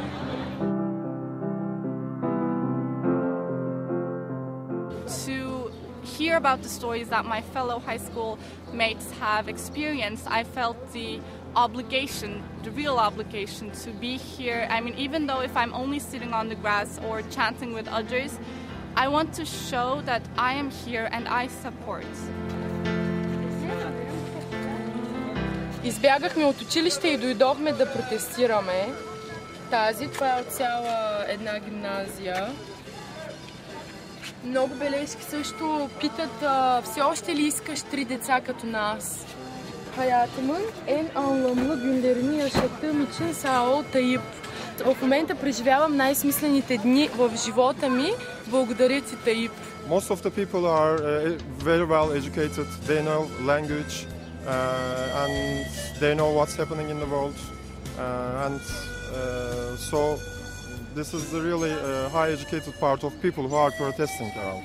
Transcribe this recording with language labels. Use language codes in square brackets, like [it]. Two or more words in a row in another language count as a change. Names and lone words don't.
[en] To hear about the stories that my fellow high school mates have experienced, I felt the real obligation to be here. Even though if I'm only sitting on the grass or chanting with others, I want to show that I am here and I support. [bg] Избягахме от училище и дойдохме да протестираме. Това е от цяла една гимназия. Много бележки също питат, все още ли искаш 3 деца като нас? [tr] Hayatımın en anlamlı günlerini yaşadığım için sağ ol Tayyip. [bg] В момента преживявам най-смислените дни в живота ми. Благодаря ти, Таyyip. [en] Most of the people are very well educated. They know language and they know what's happening in the world. So this is the really high educated part of people who are protesting around.